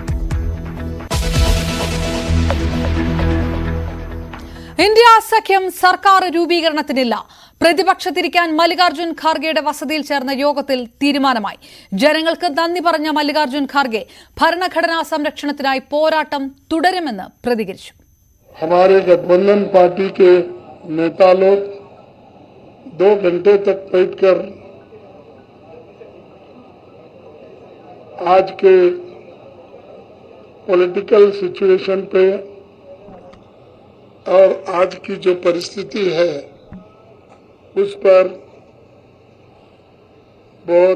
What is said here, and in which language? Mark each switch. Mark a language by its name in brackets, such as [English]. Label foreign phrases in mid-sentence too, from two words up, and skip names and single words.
[Malayalam] ഇന്ത്യ സഖ്യം സർക്കാർ രൂപീകരണത്തിനില്ല. പ്രതിപക്ഷത്തിരിക്കാൻ മല്ലികാർജുൻ ഖാർഗെയുടെ വസതിയിൽ ചേർന്ന യോഗത്തിൽ തീരുമാനമായി. ജനങ്ങൾക്ക് നന്ദി പറഞ്ഞ മല്ലികാർജുൻ ഖാർഗെ ഭരണഘടനാ സംരക്ഷണത്തിനായി പോരാട്ടം തുടരുമെന്ന് പ്രതികരിച്ചു. [Hindi] हमारे गठबंधन पार्टी के नेता लोग 2 घंटे तक बैठकर आज के [English] political situation [Hindi] पे और आज की जो परिस्थिति है उस पर बहुत